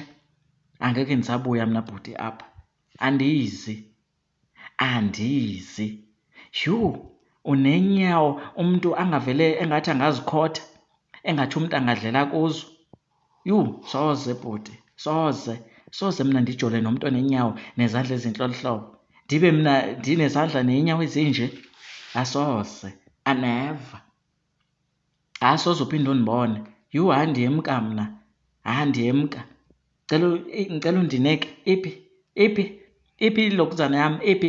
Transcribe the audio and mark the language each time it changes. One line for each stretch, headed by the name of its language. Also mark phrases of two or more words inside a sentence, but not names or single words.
Xhosa: Angeke ndisabuya mna bhuti apha, andizi. Yhu, unenyawo umuntu angavele engathi angazikhotha, engathi umuntu angadlela kuzo. Yhu, soze bhuti, soze mina ndijole nomuntu onenyawo nezandla ezinhle olu hlobo. Ndibe mina ndinezandla ney'nyawo ezinje? Asoze, aneva. Asoze uphinde undibone. Yhu, andiyemka mna, andiyemka. Ngicela undinike, iphi ilokuzana yami, iphi?